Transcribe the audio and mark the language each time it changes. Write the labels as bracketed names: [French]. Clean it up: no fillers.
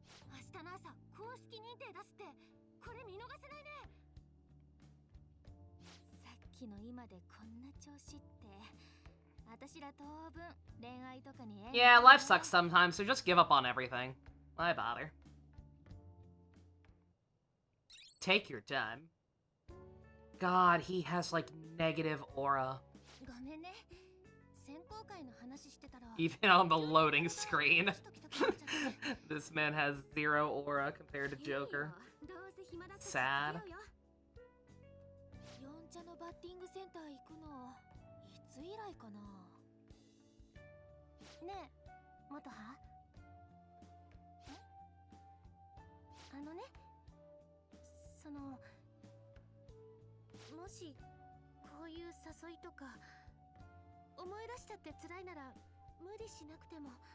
[Japanese] 明日の朝公式認定出すってこれ見逃せないね。さっきの今でこんな調子って私ら当分恋愛とかに。 [English] Yeah, life sucks sometimes, so just give up on everything. Why bother? Take your time. God, he has like negative aura. [Japanese] ごめんね。選考会の話してたら [English] Even on the loading screen. This man has zero aura compared to Joker. Sad. [Japanese] 四茶のバッティングセンター行くのいつ以来かな。ねえ、元葉？あのね、そのもしこういう誘いとか思い出しちゃって辛いなら無理しなくても。